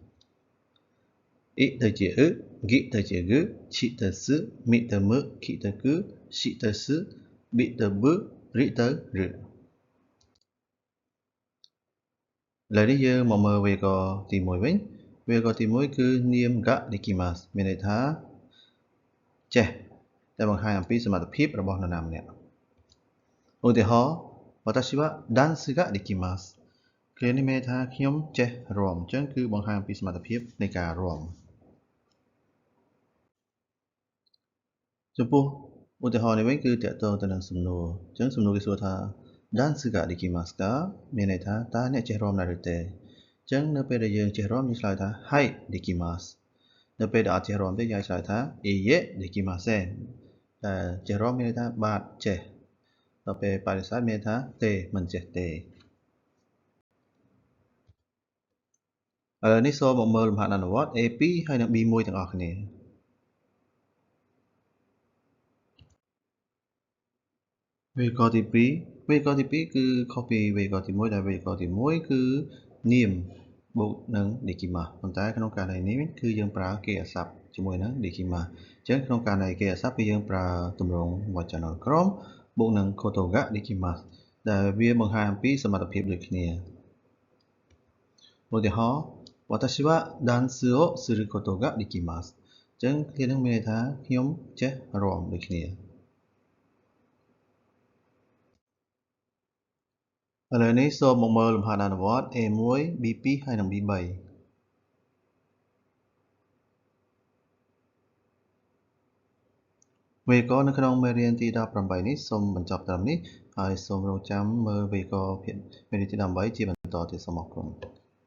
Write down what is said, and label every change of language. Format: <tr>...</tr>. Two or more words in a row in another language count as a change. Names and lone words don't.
<km>i ទៅជា gi ទៅជា g chi ទៅ s mi ទៅ m ki ទៅ k shi ទៅ s bi ទៅ b ri ទៅ r ឥ ឡូវនេះយើងមកមើលវេយ្យាករណ៍ទី1វិញវេយ្យាករណ៍ទី1គឺនាម</km> <ja>ができます</ja> <km>មានន័យថាចេះតែបង្ហាញអំពីសមត្ថភាពរបស់នរណាម្នាក់ឧទាហរណ៍</km> <ja>私は ダンス が できます</ja> <km>ឃ្លានេះមានន័យថាខ្ញុំចេះរាំអញ្ចឹងគឺបង្ហាញអំពីសមត្ថភាពនៃការរាំ ចំពោះឧទាហរណ៍នេះវិញគឺតកតងទៅនឹងសំណួរអញ្ចឹងសំណួរគេសួរថា</km> <ja>ダンス が できます か</ja> <km>មាន ន័យថាតើអ្នកចេះរាំដែរឬទេអញ្ចឹងនៅពេលដែលយើងចេះរាំយើងឆ្លើយថា</km> <ja>はい できます</ja> <km>នៅពេលដែលអត់ចេះរាំទេយើងឆ្លើយថា</km> <ja>いいえ できません</ja> <km>តែចេះរាំមានន័យថាបាទចេះដល់ពេលបដិសេធមានន័យថាទេមិនចេះទេឥឡូវនេះសូមមកមើលលំហាត់អនុវត្ត A2 ហើយនិង B1 ទាំងអស់គ្នា វេយ្យាករណ៍ទី2វេយ្យាករណ៍ទី2គឺខុសពីវេយ្យាករណ៍ទី1ដែលវេយ្យាករណ៍ទី1គឺនាមបូកនឹង dekimasu ប៉ុន្តែក្នុងករណីនេះគឺយើងប្រើគេហស័ព្ទជាមួយនឹង dekimasu អញ្ចឹងក្នុងករណីគេហស័ព្ទគឺយើងប្រើទម្រង់វចនានុក្រមបូកនឹង</km> <ja>ことが できます</ja> <km>ដែលវាបង្ហាញអំពីសមត្ថភាពដូចគ្នា ឧទាហរណ៍</km> <ja>私 は ダンス を する こと が できます</ja> <km>អញ្ចឹងឃ្លានេះមានន័យថាខ្ញុំចេះរាំដូចគ្នា ឥឡូវនេះសូមមកមើលលំហាត់អនុវត្ត A1 B2 ហើយនិង B3 វេយ្យាករណ៍នៅក្នុងមេរៀនទី18នេះសូមបញ្ចប់ត្រឹមនេះហើយសូមរងចាំមើលវេយ្យាករណ៍មេរៀនទី18ជាបន្តទៀតសូមអរគុណ</km>